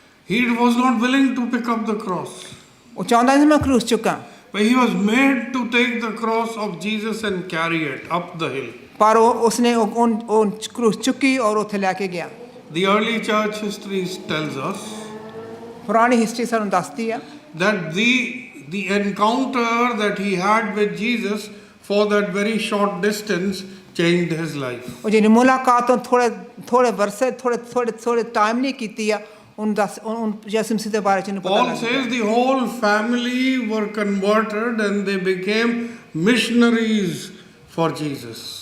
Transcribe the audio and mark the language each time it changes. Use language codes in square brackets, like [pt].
[en] He was not willing to pick up the cross. [pa] ਉਹ ਚਾਹੁੰਦਾ ਸੀ ਮੈਂ ਕਰੂਸ ਚੁੱਕਾਂ। [en] But he was made to take the cross of Jesus and carry it up the hill. [pa] ਪਰ ਉਸਨੇ ਉਹ ਕਰੂਸ ਚੁੱਕੀ ਔਰ ਉੱਥੇ ਲੈ ਕੇ ਗਿਆ। [en] The early church history tells us [pa] ਪੁਰਾਣੀ ਹਿਸਟਰੀ ਸਾਨੂੰ ਦੱਸਦੀ ਆ [en] that the encounter that he had with Jesus for that very short distance changed his life. [pa] ਉਹ ਜਿਹੜੀ ਮੁਲਾਕਾਤ ਤੋਂ ਥੋੜੇ ਵਰਸੇ ਥੋੜੇ ਟਾਈਮ ਨਹੀਂ ਕੀਤੀ ਆ ਉਹਨੂੰ ਯਿਸੂ ਮਸੀਹ ਦੇ ਬਾਰੇ ਚ ਨੂੰ ਪਤਾ [en] Paul says the whole family were converted and they became missionaries for Jesus.